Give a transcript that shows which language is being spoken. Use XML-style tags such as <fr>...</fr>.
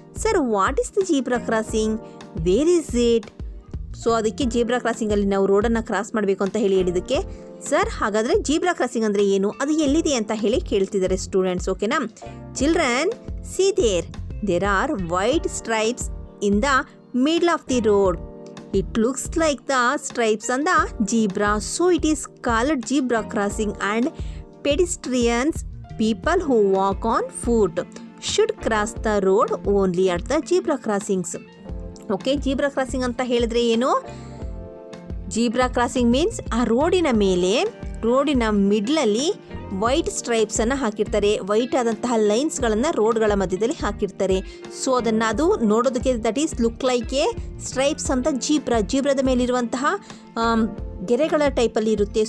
<en>Sir, what is the zebra crossing, where is it?</en> <kn>So ಅದಕ್ಕೆ zebra ಕ್ರಾಸಿಂಗಲ್ಲಿ ನಾವು ರೋಡನ್ನು cross ಮಾಡಬೇಕು ಅಂತ ಹೇಳಿ ಹೇಳಿದ್ದಕ್ಕೆ, ಸರ್ ಹಾಗಾದರೆ ಜೀಬ್ರಾ ಕ್ರಾಸಿಂಗ್ ಅಂದರೆ ಏನು, ಅದು ಎಲ್ಲಿದೆ ಅಂತ ಹೇಳಿ ಕೇಳ್ತಿದ್ದಾರೆ ಸ್ಟೂಡೆಂಟ್ಸ್. ಓಕೆನಾ?</kn> <en>Children, see there are white stripes in the middle of the road. It looks like the stripes on the zebra, so it is called zebra crossing. And pedestrians, people who walk on foot, should cross the road only at the zebra crossings.</en> <kn>Okay, zebra crossing ಅಂತ ಹೇಳಿದ್ರೆ ಏನು? Zebra crossing means ಆ ರೋಡಿನ ಮೇಲೆ, ರೋಡಿನ ಮಿಡ್ಲಲ್ಲಿ white ಸ್ಟ್ರೈಪ್ಸನ್ನು ಹಾಕಿರ್ತಾರೆ, white ಆದಂತಹ ಲೈನ್ಸ್ಗಳನ್ನು ರೋಡ್ಗಳ ಮಧ್ಯದಲ್ಲಿ ಹಾಕಿರ್ತಾರೆ. ಸೊ ಅದನ್ನು ಅದು ನೋಡೋದಕ್ಕೆ</kn> <en>that is look like a stripes</en> <kn>ಅಂತ ಜೀಬ್ರಾದ ಮೇಲಿರುವಂತಹ ಗೆರೆಗಳ ಟೈಪಲ್ಲಿ ಇರುತ್ತೆ.</kn>